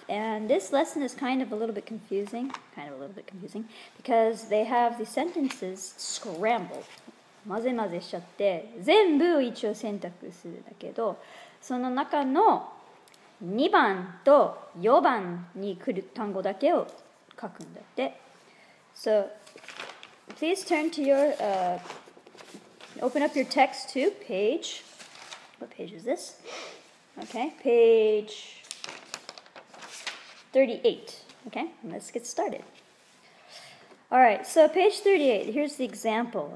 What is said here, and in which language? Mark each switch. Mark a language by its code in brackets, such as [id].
[en] And this lesson is kind of a little bit confusing, because they have the sentences scrambled. [ja] 混ぜ混ぜしちゃって、全部一応選択するんだけど、その中の2番と4番に来る単語だけを書くんだって。 [en] So, please turn to your...Open up your text to page. What page is this? Okay, page 38. Okay, let's get started. All right, so page 38. Here's the example.